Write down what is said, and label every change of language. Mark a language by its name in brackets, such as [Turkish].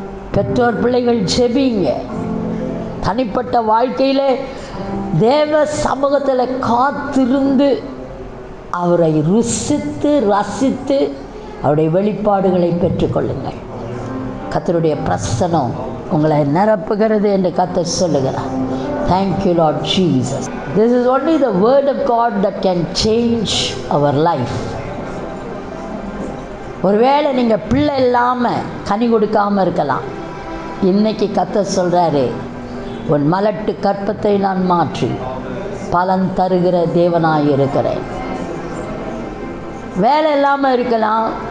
[Tamil] பெற்றோர் பிள்ளைகள் ஜெபிங்க. தனிப்பட்ட வாழ்க்கையில் தேவ சமூகத்தில் காத்திருந்து அவரை ருசித்து ரசித்து அவருடைய வெளிப்பாடுகளை பெற்றுக்கொள்ளுங்கள். கர்த்தருடைய பிரசன்னம் உங்களை நிரப்புகிறது என்று கர்த்தர் சொல்லுகிறார். [English] Thank you Lord Jesus. This is only the word of God that can change our life. [Tamil] ஒருவேளை நீங்கள் பிள்ளை இல்லாமல் கனி கொடுக்காமல் இருக்கலாம். இன்னைக்கு கர்த்தர் சொல்கிறாரு, உன் மலட்டு கற்பத்தை நான் மாற்றி பலன் தருகிற தேவனாய் இருக்கிறேன். வேலை இல்லாமல் இருக்கலாம்.